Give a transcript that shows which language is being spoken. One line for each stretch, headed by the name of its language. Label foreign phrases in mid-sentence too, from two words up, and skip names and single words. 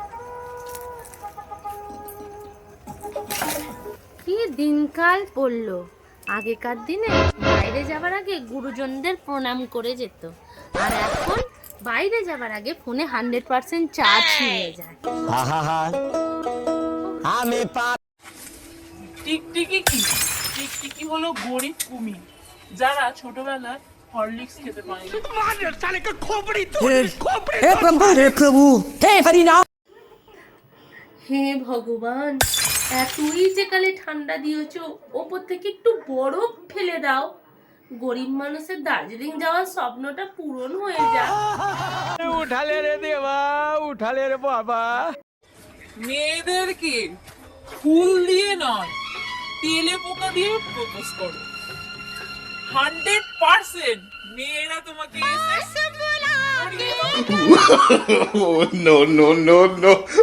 Bangla: কি দিনকাল পড়লো, আগেকার দিনে বাইরে যাবার আগে গুরুজনদের প্রণাম করে যেত, আর এখন বাইরে যাবার আগে ফোনে 100% চার্জ নিয়ে যায়। টিকটিকি কি? টিকটিকি হলো গরিব কুমির, যারা ছোটবেলায় হরলিক্স খেতে পায় না।
Hindi: मार रे साले का खोपड़ी तोड़।
Bangla: হে ভগবান, এতই যে কালে ঠান্ডা দিয়েছ, ওপর থেকে একটু বরফ ফেলে দাও, গরিব মানুষের দার্জিলিং যাওয়ার স্বপ্নটা পূরণ হয়ে যায়।
Hindi: उठा ले रे देवा, उठा ले रे बाबा।
Bangla: মেয়েদেরকে ফুল দিয়ে নয়, তেলে পোকা দিয়ে প্রপোজ করো, 100% মেয়েরা তোমাকে এসে
English: No, no, no, no.